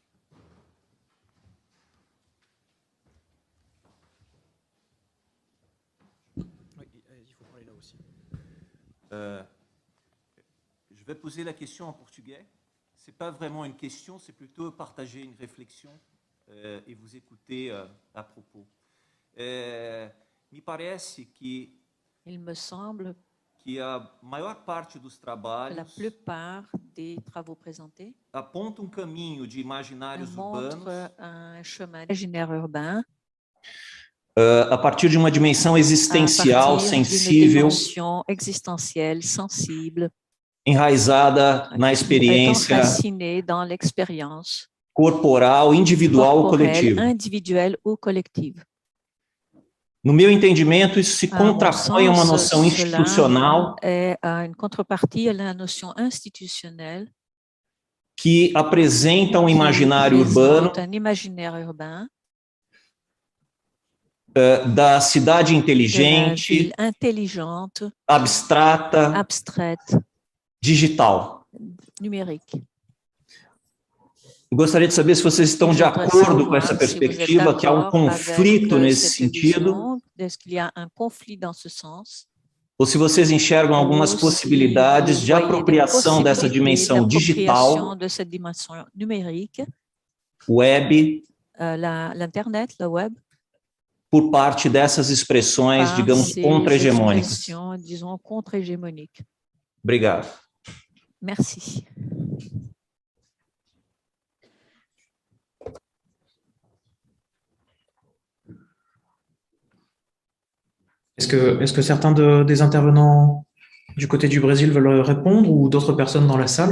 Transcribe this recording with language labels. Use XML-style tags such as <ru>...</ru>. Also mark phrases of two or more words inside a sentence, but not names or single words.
<fr>Oui, il faut parler là aussi. Je vais poser la question en portugais. Ce n'est pas vraiment une question, c'est plutôt partager une réflexion et vous écouter à propos.</fr> <pt>Me parece que</pt> <fr>il me semble</fr> <pt>que a maior parte dos trabalhos,</pt> <fr>la plupart des travaux présentés</fr> <pt>apontam caminho de imaginários urbanos</pt> <fr>montrent un chemin d'imaginaire urbain</fr> <pt>a partir de uma dimensão existencial, sensível,</pt> <fr>existentielle, sensible,</fr> <pt>enraizada na experiência</pt> <fr>dans l'expérience</fr> <pt>corporal, individual ou coletiva.</pt> <fr>Individuelle ou collective.</fr> <pt>No meu entendimento, isso se contrapõe a uma noção institucional</pt> <fr>une contrepartie à la notion institutionnelle</fr> <pt>que apresenta um imaginário urbano da cidade inteligente, abstrata, digital.</pt> <fr>Numérique.</fr> <pt>Eu gostaria de saber se vocês estão de acordo com essa perspectiva, que há um conflito nesse sentido, ou se vocês enxergam algumas possibilidades de apropriação dessa dimensão digital, web,</pt> <fr>l'internet, le web,</fr> <pt>por parte dessas expressões, digamos, contra-hegemônicas.</pt> <fr>Disons, contre-hégémoniques.</fr> <pt>Obrigado.</pt> <fr>Merci. Est-ce que certains des intervenants du côté du Brésil veulent répondre ou d'autres personnes dans la salle?</fr>